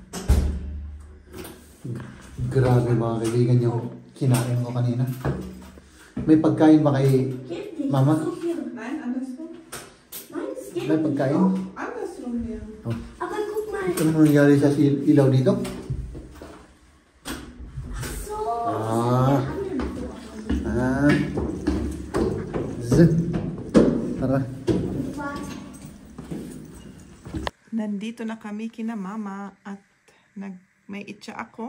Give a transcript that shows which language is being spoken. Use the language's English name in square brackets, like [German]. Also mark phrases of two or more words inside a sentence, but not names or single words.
[Filipino] Grabe mga kaibigan yung kinain ko kanina. May pagkain ba kay Mama? [German] Nein, andersrum. [Filipino] May pagkain? [German] Andersrum hier. Oh. Aber guck mal. [Filipino] Ano nangyari sa ilaw dito? So. Tara. Nandito na kami kina Mama at may itcha ako.